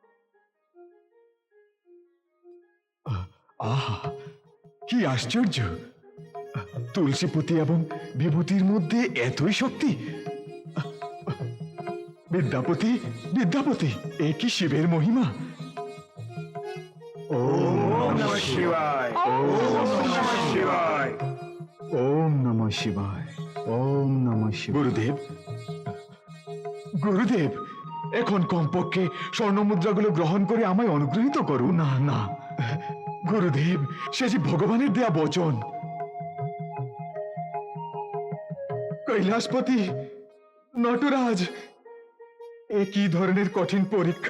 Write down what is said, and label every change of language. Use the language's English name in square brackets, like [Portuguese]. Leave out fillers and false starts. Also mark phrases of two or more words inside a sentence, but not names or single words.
[Bangla] আহা, কি আশ্চর্য! তুলসীপতি এবং বিভূতির মধ্যে এতই শক্তি। বিদ্যাপতি, বিদ্যাপতি, এ কি শিবের মহিমা! [Sanskrit] ওম নমঃ শিবায়, ওম নমঃ শিবায়, ওম নমঃ শিবায়, ওম নমঃ শিবায়। [Bangla] গুরুদেব, গুরুদেব, এখন কমপক্ষে স্বর্ণমুদ্রাগুলো গ্রহণ করে আমায় অনুগ্রহিত করুন। না না গুরুদেব, সে যে ভগবানের দেয়া বচন। কৈলাসপতি, নটরাজ, এ কি ধরনের কঠিন পরীক্ষা!